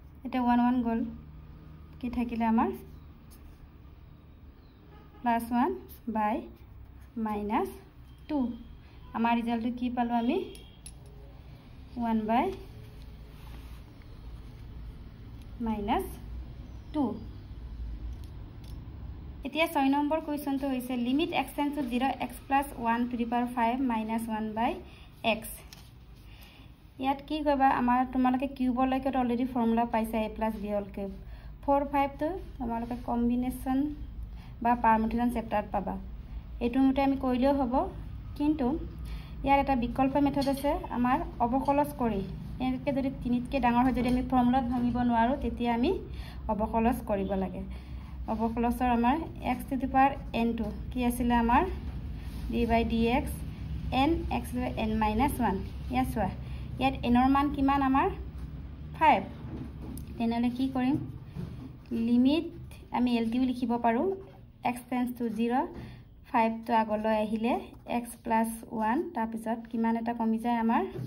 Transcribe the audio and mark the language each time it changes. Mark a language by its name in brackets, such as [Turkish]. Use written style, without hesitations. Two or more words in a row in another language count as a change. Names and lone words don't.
[Assamese] এটা 1 1 গ'ল কি থাকিলে আমাৰ +1 by -2 আমাৰ ৰিজাল্টটো কি পালো আমি 1 by -2 এতিয়া 6 নম্বৰ কোৱেশ্চনটো হৈছে লিমিট x [English] tends to [Assamese] 0 x + 1 [English] to the power [Assamese] 5 - 1 by x ইয়াত কি কবা আমাৰ তোমালোকে কিউবৰ লৈকে অলৰেডি ফৰ্মুলা পাইছা a + b [English] whole cube [Assamese] 4 5 তো তোমালোকে কম্বিনেশন বা পাৰমুটেশন চেপ্টাৰত পাবা এটো মতে আমি কইলেও হ'ব কিন্তু ইয়াৰ এটা বিকল্প মেথড আছে আমাৰ অবকলজ কৰি এনেকে যদি তিনিতকে ডাঙৰ হয় যদি আমি ফৰ্মুলাত ভাঙিব নোৱাৰো তেতিয়া আমি অবকলজ কৰিব লাগে অবকলজৰ আমাৰ x [English] to the power [Assamese] n2 কি আছিল আমাৰ d/dx n [English] x to the n [Assamese] - 1 ইয়াছৱা ইয়াত n ৰ মান কিমান আমাৰ 5 তেনেহলে কি কৰিম লিমিট আমি lt লিখিব পাৰো x [English] tends to [Assamese] 0 5 তো আগলৈ আহিলে x + 1 তাৰ পিছত কিমান এটা কমি যায় আমাৰ